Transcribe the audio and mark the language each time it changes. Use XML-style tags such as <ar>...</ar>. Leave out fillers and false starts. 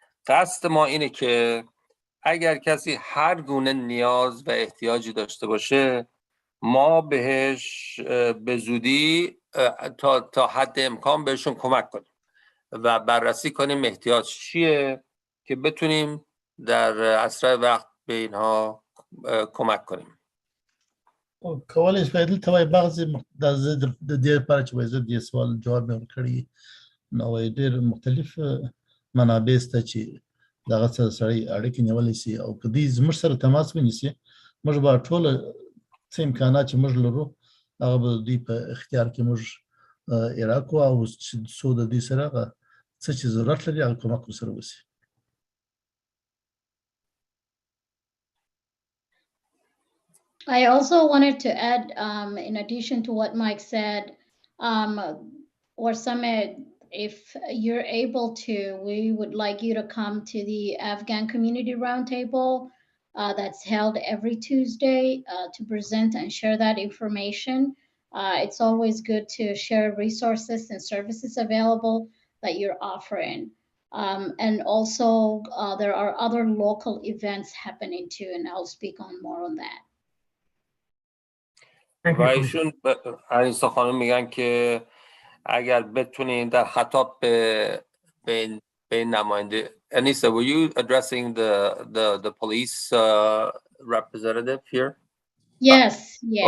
<fa>قصد ما اینه که اگر کسی هر گونه نیاز و احتیاجی داشته باشه ما بهش به زودی تا حد امکان بهشون کمک کنیم. و بررسی کنیم احتیاج چیه که بتونیم در اسرع وقت به اینها کمک کنیم.</fa> <ps>کولای شي دلته وایي بعضې د دې لپاره چې وایي زه د دې سوال جواب مې ورکړی نو وایي ډېر مختلف منابع شته چې دغه سره سړی اړیکې نیولی شي او که دوی زموږ سره تماس ونیسي موږ به ټوله څه امکانات چې موږ لرو هغه به دوی په اختیار کې موږ اعاره کړو او څو د دوی سره هغه څه چې ضرورت لري هغه کومک ورسره وشي.</ps> <en>I also wanted to add, in addition to what Mike said, or Summit, if you're able to, we would like you to come to the Afghan Community Roundtable that's held every Tuesday to present and share that information. It's always good to share resources and services available that you're offering. And also, there are other local events happening too, and I'll speak on more on that.</en> <fa>و ایشون انیسا خانم میگن که اگر بتونین در خطاب به نماینده</fa> <en>Anissa, were you addressing the police representative here? Yes, yeah.</en>